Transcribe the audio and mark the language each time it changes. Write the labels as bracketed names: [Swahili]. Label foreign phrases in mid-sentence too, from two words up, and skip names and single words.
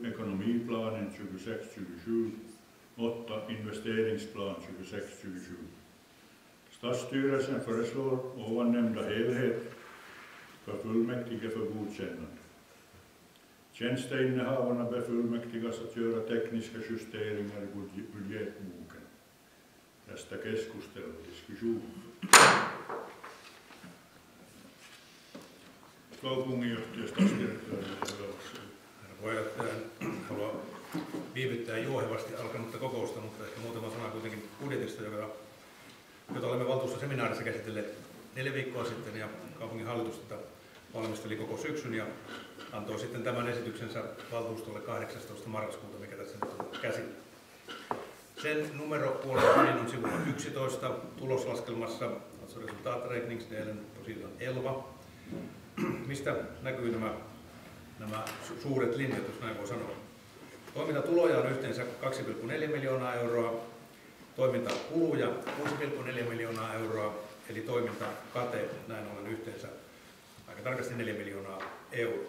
[Swedish] Ekonomiplanen 2627 8. Investeringsplan 2627. Stadsstyrelsen föreslår ovan nämnda helhet godkännande. Tjänsteinnehavarna befullmäktigas att göra tekniska justeringar i budgetboken. [Finnish] Tästä keskustelua diskussion. Kaupunginjohtaja Puheenjohtaja haluaa viivyttää juohevasti alkanutta kokousta, mutta ehkä muutama sana kuitenkin budjetista, jota olemme valtuustoseminaarissa käsitelleet 4 viikkoa sitten, ja kaupungin hallitus tätä valmisteli koko syksyn ja antoi sitten tämän esityksensä valtuustolle 18. marraskuuta, mikä tässä nyt on käsillä. Sen numero puolestaan on sivulla 11 tuloslaskelmassa, [Swedish] alltså resultaträkningsdelen på sidan 11, [Finnish] mistä näkyy nämä suuret linjat, jos näin voi sanoa. Toimintatuloja on yhteensä 2,4 miljoonaa euroa, toimintakuluja 6,4 miljoonaa euroa, eli toimintakate näin ollen yhteensä aika tarkasti 4 miljoonaa euroa.